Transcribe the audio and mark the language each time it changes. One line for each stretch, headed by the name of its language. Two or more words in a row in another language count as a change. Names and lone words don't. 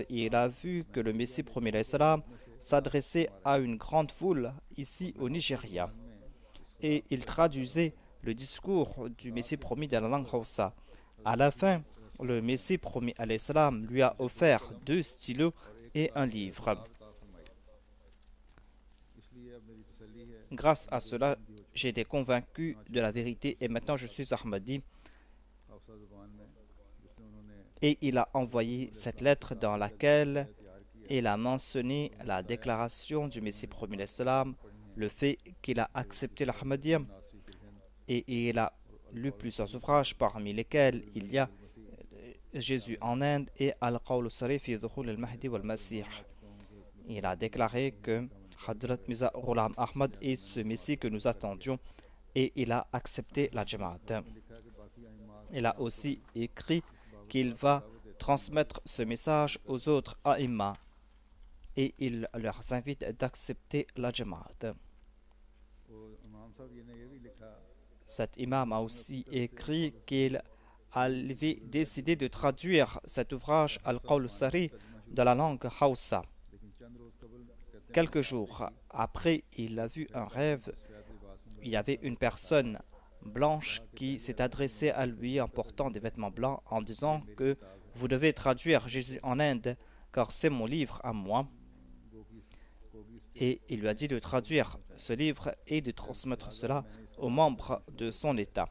French: Et il a vu que le Messie premier l'Islam s'adressait à une grande foule ici au Nigeria. Et il traduisait le discours du Messie promis dans la langue Hausa. À la fin, le Messie promis à l'Islam lui a offert 2 stylos et un livre.
Urdu: اس لیے اب میری تسلی ہے
French: Grâce à cela, j'ai été convaincu de la vérité et maintenant je suis Ahmadi.
Urdu: ہوسا زبان میں جس میں انہوں نے
French: Et il a envoyé cette lettre dans laquelle
Urdu: تیار کیا
French: il a mentionné la déclaration du Messie promis l'Islam, le fait qu'il a accepté l'Ahmadiyya नासी फिल हिंद et il a lu plusieurs ouvrages parmi lesquels il y a Jésus en Inde et Al-Qawl al-Sarif fi Dhuhul al-Mahdi wal-Masih. Il a déclaré que Hadrat Mirza Ghulam Ahmad est ce Messie que nous attendions et il a accepté la Jamaat.
Urdu: لکھا ہے کہ باقی ائمہ
French: Il a aussi écrit qu'il va transmettre ce message aux autres aïmmas et il leur invite d'accepter la Jamaat.
Urdu: اور امام صاحب یہ نے یہ بھی لکھا
French: Cet imam a aussi écrit qu'il avait décidé de traduire cet ouvrage Al-Qawl al-Sari dans la langue Hausa.
Urdu: لیکن چند روز قبل کہتے ہیں
French: Quelques jours après, il a vu un rêve.
Urdu: سفید لباس میں
French: Il y avait une personne blanche qui s'est adressée à lui en portant des vêtements blancs en disant que vous devez traduire Jésus en Inde car c'est mon livre à moi. कोगी Et il lui a dit de traduire ce livre et de transmettre cela aux membres de son État.